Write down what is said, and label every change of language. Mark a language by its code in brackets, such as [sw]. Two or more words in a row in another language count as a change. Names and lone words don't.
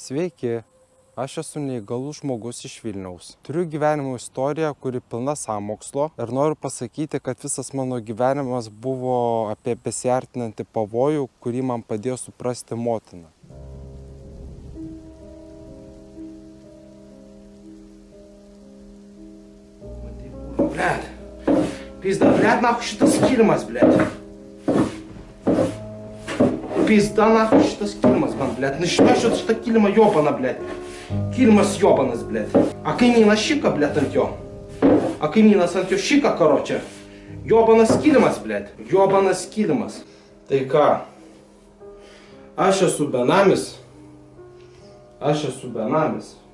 [lt] Sveiki, aš esu neįgalus žmogus iš Vilniaus. Turiu gyvenimo istoriją, kuri pilna sąmokslo ir noriu pasakyti, kad visas mano gyvenimas buvo apie besiartinantį pavojų, kurį man padėjo suprasti motina. [ru] Блядь, пизда, блядь, нахуй [lt] šitas kilimas, [ru] блядь. Пизда, нахуй [lt] šitas kilimas, man, [ru] блядь. Нахуй [lt] šitą kilimą [ru] jobana, блядь. Kilimas jobanas, блядь. [lt] A kaimynas šika, блядь, ant jo. A kaimynas ant jo šika, karočią. Jobanas kilimas, блядь. Jobanas kilimas. Tai ką? Aš esu benamis. Aš esu benamis.